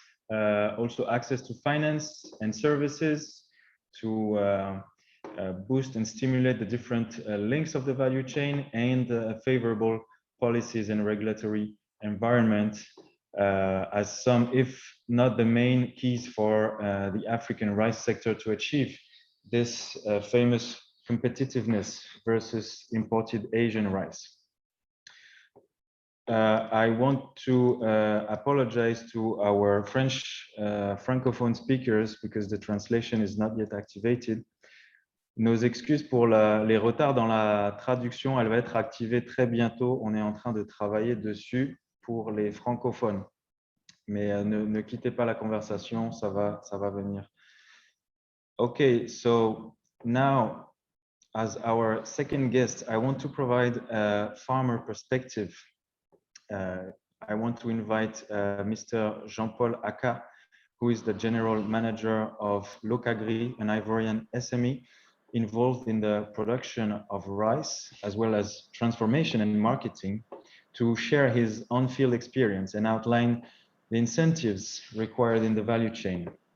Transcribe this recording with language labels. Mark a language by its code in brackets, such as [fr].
[en] also access to finance and services to boost and stimulate the different links of the value chain, and favorable policies and regulatory environment as some, if not the main, keys for the African rice sector to achieve this famous competitiveness versus imported Asian rice. I want to apologize to our French francophone speakers because the translation is not yet activated. [fr] Nos excuses pour les retards dans la traduction, elle va être activée très bientôt. On est en train de travailler dessus pour les francophones. Mais ne quittez pas la conversation, ça va venir. [en] Okay, so now, as our second guest, I want to provide a farmer perspective. I want to invite Mr. Jean-Paul Aka, who is the General Manager of Locagri, an Ivorian SME involved in the production of rice, as well as transformation and marketing, to share his on-field experience and outline the incentives required in the value chain.